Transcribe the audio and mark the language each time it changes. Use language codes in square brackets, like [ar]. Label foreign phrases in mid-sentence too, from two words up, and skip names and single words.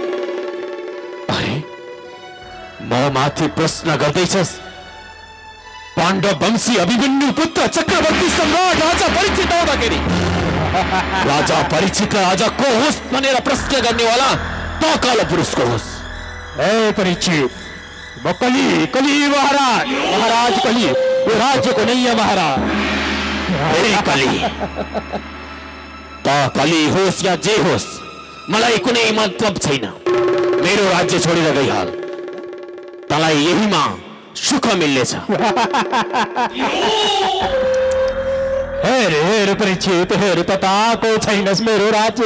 [ne] म माथि प्रश्न गर्दैछस्? पाण्डव वंशी अभिमन्यु पुत्र चक्रवर्ती सम्राट राजा परीक्षित आउँदाखेरि राजा परीक्षित राजा को होस् भनेर प्रश्न गर्नेवाला त कालो पुरुष को होस्? हे परीक्षित, म कली महाराज, महाराज कली, यो राज्यको नैया महाराज। हे कली, त कली होस् या जे होस् मलाई कुनै मतलब छैन। मेरो राज्य छोडेर गइहाल, तँलाई यहीमा सुख मिल्नेछ। हेर परीक्षित, हेर तताको छैनस् मेरो राज्य।